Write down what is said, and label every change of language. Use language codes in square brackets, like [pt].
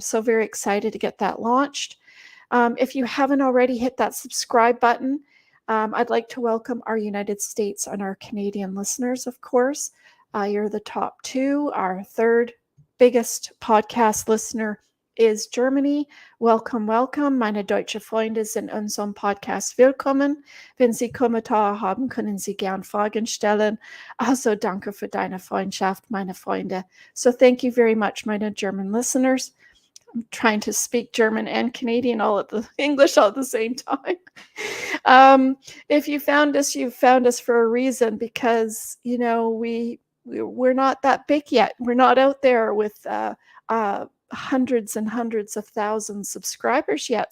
[en] I'm so very excited to get that launched. If you haven't already hit that subscribe button, I'd like to welcome our United States and our Canadian listeners, of course. You're the top two. Our third biggest podcast listener is Germany. Welcome. [de] Meine deutsche Freunde sind unserem Podcast willkommen. Wenn Sie Kommentare haben, können Sie gern Fragen stellen. Also danke für deine Freundschaft, meine Freunde. [en] So thank you very much, meine German listeners. I'm trying to speak German and Canadian English all at the same time. If you found us, for a reason, because we're not that big yet. We're not out there with hundreds and hundreds of thousands of subscribers yet.